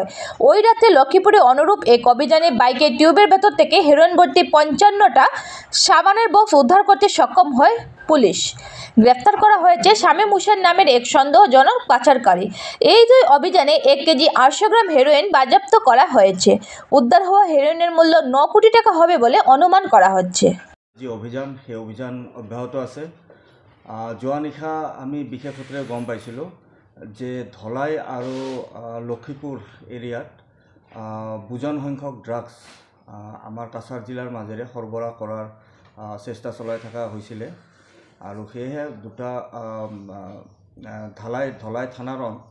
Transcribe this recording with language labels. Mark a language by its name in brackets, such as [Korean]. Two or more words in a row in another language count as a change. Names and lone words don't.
[Bangla] ওই রাতে লক্ষ্মীপুরে অনুরূপ এক অভিযানে বাইকের টিউবের ভেতর থেকে হেরোইন ভর্তি 55টা সাবানের বক্স উদ্ধার করতে সক্ষম হয় পুলিশ। গ্রেফতার করা হয়েছে শামীম হোসেন নামের এক সন্দেহজনক পাচারকারী। এই দুই অভিযানে 1 কেজি 800 গ্রাম হেরোইন বাজেয়াপ্ত করা হয়েছে। উদ্ধার হওয়া হেরোইনের মূল্য 9 কোটি টাকা হবে বলে অনুমান করা হচ্ছে। যে অভিযান সেই অভিযান অব্যাহত আছে। [Assamese] যোৱা নিশা আমি বিশেষ সূত্ৰে গম পাইছিলোঁ যে ধলাই আৰু লক্ষীপুৰ এৰিয়াত বুজন সংখ্যক ড্ৰাগছ আমাৰ কাছাৰ জিলাৰ মাজেৰে সৰবৰাহ কৰাৰ চেষ্টা চলাই থকা হৈছিলে আৰু সেয়েহে দুটা ধলাই থানাৰ